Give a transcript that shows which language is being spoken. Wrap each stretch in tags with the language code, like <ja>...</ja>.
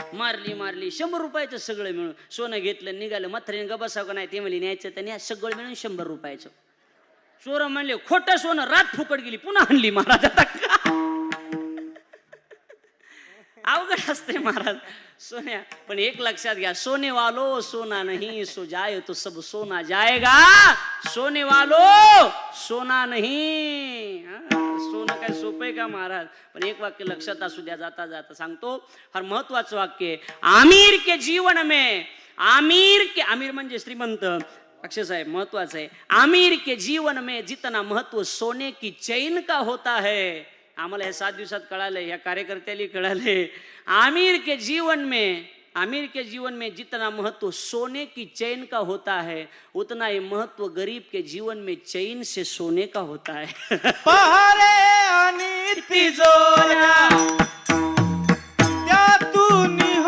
<mr>मारली 100 रुपयाचं सगळं मिळून सोनं घेतलं, निघालं. म्हातारीने ग बसावं का नाही, ते म्हणले न्यायचं तर सगळं मिळून 100 रुपयाचं. चोर म्हणले खोटं सोनं, रात फुकट गेली, पुन्हा आणली महाराज. आता अवघड असते महाराज सोन्या.</mr> <hi>पण एक लक्षात घ्या, सोने वालो सोना नहीं सो जाए तो सब सोना जाएगा, सोने वालो सोना नहीं.</hi> <mr>सोनं काय सोपं आहे का महाराज? पण एक वाक्य लक्षात असू द्या, जाता जाता सांगतो, फार महत्वाचं वाक्य.</mr> <hi>आमिर के जीवन में,</hi> <mr>आमिर म्हणजे श्रीमंत, अक्षय साहेब महत्वाचं आहे.</mr> <hi>आमिर के जीवन में जितना महत्व सोने की चैन का होता है,</hi> <mr>आम्हाला हे 7 दिवसात कळालंय, या कार्यकर्त्याला कळाले.</mr> <hi>आमिर के जीवन में जितना महत्व सोने की चैन का होता है, उतना ही महत्व गरीब के जीवन में चैन से सोने का होता है.</hi> <mr>पहारे आणि तिजोऱ्या त्यातून</mr>